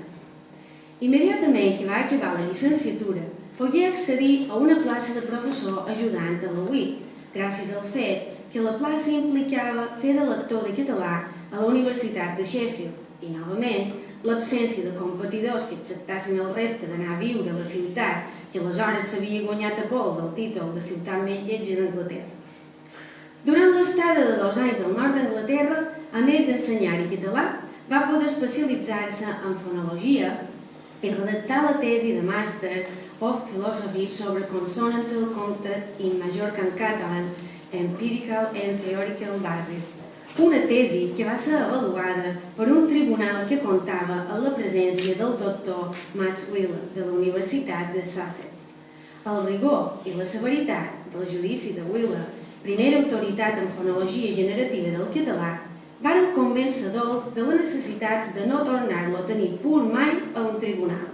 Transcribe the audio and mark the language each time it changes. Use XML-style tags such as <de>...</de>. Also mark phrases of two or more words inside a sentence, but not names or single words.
<ca>Immediatament que va acabar la llicenciatura, pogué accedir a una plaça de professor ajudant a la UIC, gràcies al fet que la plaça implicava fer de lector de català a la Universitat de Sheffield i, novament, l'absència de competidors que acceptassin el repte d'anar a viure a la ciutat que aleshores s'havia guanyat a pols el títol de ciutat més lletja d'Anglaterra. Durant l'estada de 2 anys al nord d'Anglaterra, a més d'ensenyar-hi català, va poder especialitzar-se en fonologia i redactar la tesi de</ca> <en>Master of Philosophy</en> <ca>sobre Consonantal Context in Mallorcan Catalan, Empirical and Theoretical Basis, una tesi que va ser avaluada per un tribunal que comptava amb la presència del doctor Max Wheeler de la Universitat de Sussex. El rigor i la severitat del judici de Wheeler, primera autoritat en fonologia generativa del català, varen convèncer Dolç de la necessitat de no tornar-lo a tenir pur mai a un tribunal.</ca>